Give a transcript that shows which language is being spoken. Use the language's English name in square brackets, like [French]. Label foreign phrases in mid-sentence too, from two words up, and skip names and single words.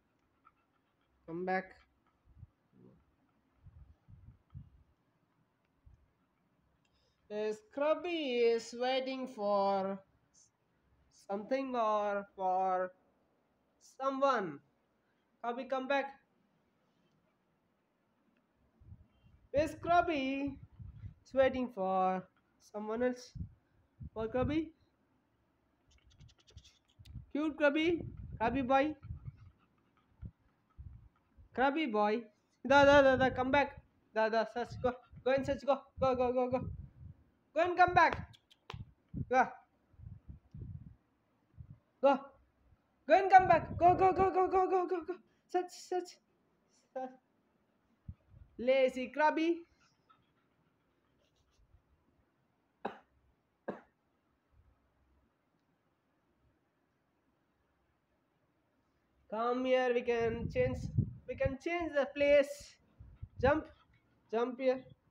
[English] Scrubby is waiting for something or for someone. Scrubby, come back. Scrubby is waiting for someone else. What, Scrubby? Cute Crubby. Crubby boy. Crubby boy. Come back. Search. Go. Go and search. Go. Go. Go and come back. Go. Go. Go and come back. Go. Search. Lazy Crubby. Come here. We can change the place. Jump. Jump here.